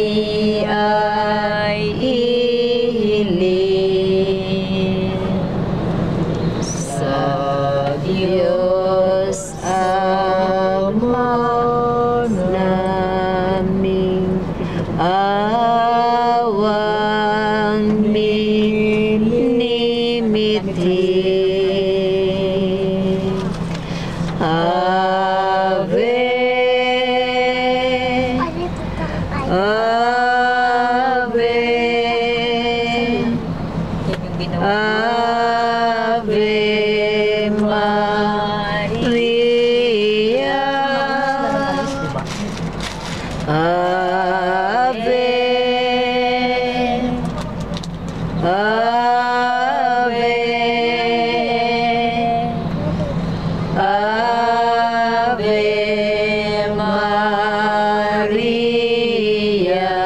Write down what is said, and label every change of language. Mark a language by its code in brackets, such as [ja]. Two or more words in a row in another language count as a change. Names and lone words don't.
[tl] ay ihiling sa Diyos Ama naming awang minimitin. [la] Ave, Ave, [tl] Yan yung ginawa. [la] Ave Maria. Ave, Ave, Ave Maria.